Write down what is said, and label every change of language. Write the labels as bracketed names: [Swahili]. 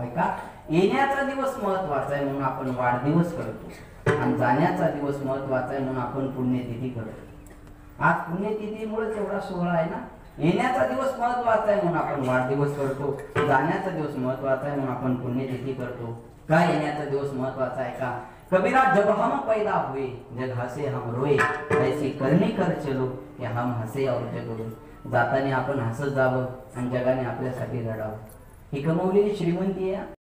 [Marathi] ऐका, येण्याचा दिवस महत्वाचा आहे म्हणून आपण वाढदिवस करतो, आणि जाण्याचा दिवस महत्वाचा आहे म्हणून आपण पुण्यतिथी करतो. आज पुण्यतिथीमुळेच एवढा सोहळा आहे ना. येण्याचा दिवस महत्वाचा आहे म्हणून आपण वाढदिवस करतो, जाण्याचा दिवस महत्वाचा आहे म्हणून आपण पुण्यतिथी करतो. काय येण्याचा दिवस महत्वाचा आहे का? [Hindi] कबीरा, जब हम पैदा हुए जग हसे हम रोए, ऐसी करणी कर चलो कि हम हसे और जग रोए. [Marathi] जाताना आपण हसत जावं आणि जगाने आपल्यासाठी रडावं, ही कमवलेली श्रीमंती आहे.